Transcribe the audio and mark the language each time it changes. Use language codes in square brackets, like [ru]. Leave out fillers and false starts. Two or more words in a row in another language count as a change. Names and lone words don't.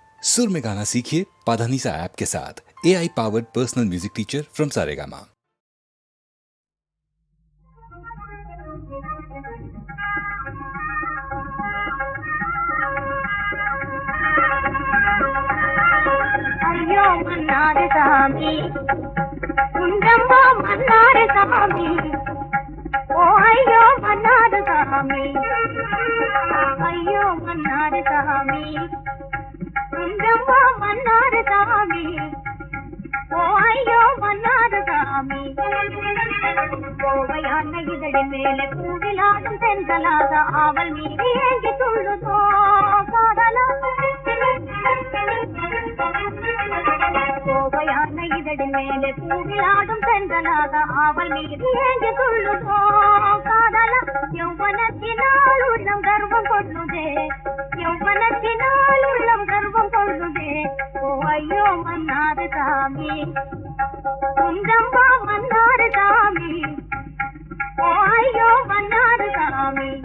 [hi] सुर में गाना सीखिए पाधानीसा ऐप के साथ। [en] AI powered personal music teacher from Saregama. [ta] ஐயோ மன்னார் சாமி குஞ்சம்மா மன்னார் சாமி ஓ ஐயோ மன்னார் சாமி ஐயோ மன்னார் சாமி குஞ்சம்மா மன்னார் சாமி ஓ ஐயோ மன்னார் சாமி கோவையான இதழி மேலே கூடிலாடும் தென்றலாக ஆவல் மீறி ஏங்கி துள்ளுதோ காதலா கோவையான இதழி மேலே கூடிலாடும் தென்றலாக ஆவல் மீறி ஏங்கி துள்ளுதோ காதலா யௌவனத்தினால் உள்ளம் கர்வம் கொள்ளுதே யௌவனத்தினால் உள்ளம் கர்வம் கொள்ளுதே ஓ ஐயோ மன்னார் சாமி குந்தம்பா மன்னார் சாமி ஓ ஐயோ மன்னார் சாமி